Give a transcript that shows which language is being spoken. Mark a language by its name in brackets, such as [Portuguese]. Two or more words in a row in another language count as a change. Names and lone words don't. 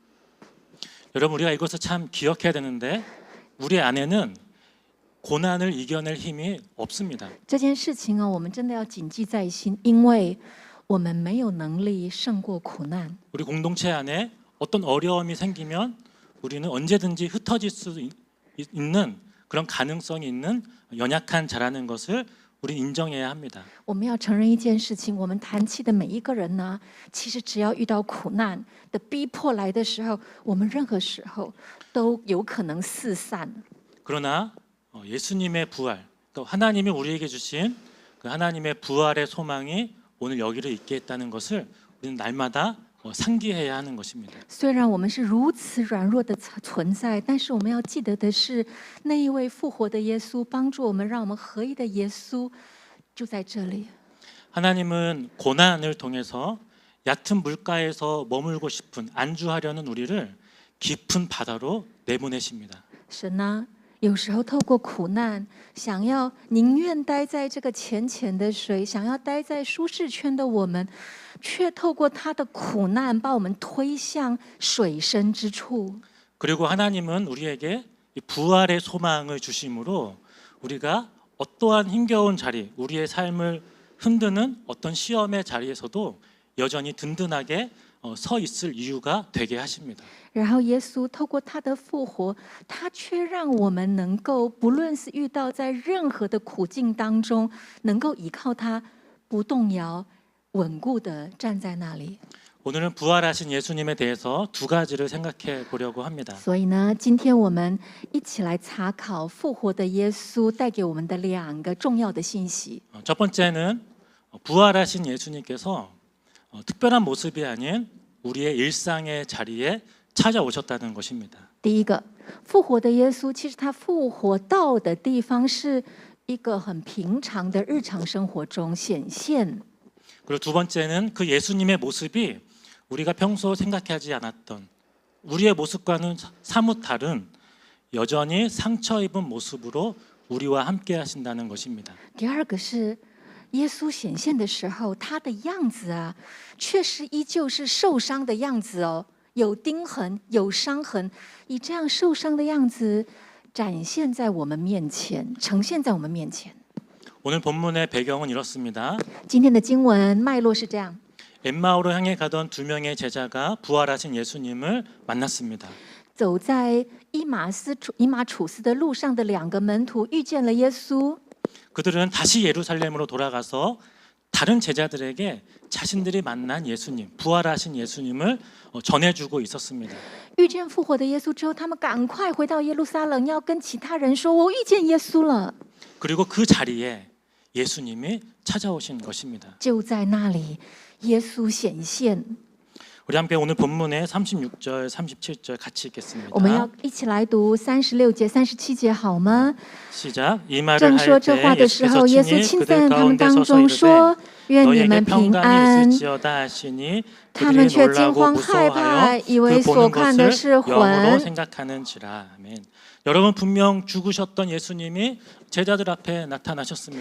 [Korean] 여러분, 우리가 이것을 참 기억해야 되는데 우리 안에는 고난을 이겨낼 힘이 없습니다. [Chinese] 这件事情我们真的要谨记在心，因为我们没有能力胜过苦难。 [Korean] 우리 공동체 안에 어떤 어려움이 생기면 우리는 언제든지 흩어질 수 있는 그런 가능성이 있는 연약한 자라는 것을 우리 인정해야 합니다. [Chinese] 我们要承认一件事情，我们团契的每一个人呢，其实只要遇到苦难的逼迫来的时候，我们任何时候都有可能四散。 [Korean] 그러나 예수님의 부활, 또 하나님이 우리에게 주신 그 하나님의 부활의 소망이 오늘 여기를 있게 했다는 것을 우리는 날마다 상기해야 하는 것입니다. [Chinese] 虽然我们是如此软弱的存在，但是我们要记得的是，那一位复活的耶稣，帮助我们、让我们合一的耶稣，就在这里。 [Korean] 하나님은 고난을 통해서 얕은 물가에서 머물고 싶은 안주하려는 우리를 깊은 바다로 내보내십니다. [Chinese] 神呢，有时候透过苦难，想要宁愿待在这个浅浅的水，想要待在舒适圈的我们，却透过他的苦难，把我们推向水深之处。 [Korean] 그리고 하나님은 우리에게 이 부활의 소망을 주심으로 우리가 어떠한 힘겨운 자리, 우리의 삶을 흔드는 어떤 시험의 자리에서도 여전히 든든하게 서 있을 이유가 되게 하십니다. [Chinese] 然后耶稣透过他的复活，他却让我们能够，不论是遇到在任何的苦境当中，能够依靠他，不动摇，稳固的站在那里。 [Korean] 오늘은 부활하신 예수님에 대해서 두 가지를 생각해 보려고 합니다. [Chinese] 所以呢，今天我们一起来查考复活的耶稣带给我们的两个重要的信息。 [Korean] 첫 번째는 부활하신 예수님께서 특별한 모습이 아닌 우리의 일상의 자리에 찾아오셨다는 것입니다. [Chinese] 第一个，复活的耶稣，其实他复活到的地方是一个很平常的日常生活中显现。 [Korean] 그리고 두 번째는 그 예수님의 모습이 우리가 평소 생각하지 않았던 우리의 모습과는 사뭇 다른 여전히 상처 입은 모습으로 우리와 함께 하신다는 것입니다. [Chinese] 第二个是耶稣显现的时候，他的样子啊，却是依旧是受伤的样子哦，有钉痕，有伤痕，以这样受伤的样子展现在我们面前，呈现在我们面前。 [Korean] 오늘 본문의 배경은 이렇습니다. [Chinese] 今天的经文脉络是这样： [Korean] 엠마오로 향해 가던 두 명의 제자가 부활하신 예수님을 만났습니다. [Chinese] 走在以马处斯的路上的两个门徒遇见了耶稣， [Korean] 그들은 다시 예루살렘으로 돌아가서 다른 제자들에게 자신들이 만난 예수님, 부활하신 예수님을 전해주고 있었습니다. [Chinese] 遇见复活的耶稣之后，他们赶快回到耶路撒冷，要跟其他人说：“我遇见耶稣了。 [Korean] 그리고 그 자리에 예수님이 찾아오신 것입니다. ” [Chinese] 就在那里，耶稣显现。 [Korean] 우리 함께 오늘 본문의 36절, 37절 같이 [Chinese] 我们要 [Korean] 읽겠습니다. [Chinese] 一起来读36节、37节，好吗？ [Korean] 시작. 이 말을 [Chinese] 正说 [Korean] 할 [Chinese] 这话 [Korean] 때 [Chinese] 的时候， [Korean] 예수께서 [Chinese] 耶稣 [Korean] 친히 [Chinese] 亲 [Korean] 그들 [Chinese] 在他们 [Korean] 가운데 [Chinese] 当 [Korean] 서서 [Chinese] 中说 [Korean] 이르되 ：“ [Chinese] 愿你 [Korean] 너희에게 [Chinese] 们平 [Korean] 평강이 [Chinese] 安。” [Korean] 있을지어다 하시니 [Chinese] 他们 [Korean] 그들이 [Chinese] 却惊 [Korean] 놀라고 [Chinese] 慌害怕， [Korean] 무서워하여 [Chinese] 以为 [Korean] 그 [Chinese] 所 [Korean] 보는 [Chinese] 看的 [Korean] 것을 [Chinese] 是 [Korean] 영으로 [Chinese] 魂。 [Korean] 생각하는지라. 아멘. 여러분 분명 죽으셨던 예수님이 제자들 앞에 나타나셨습니다.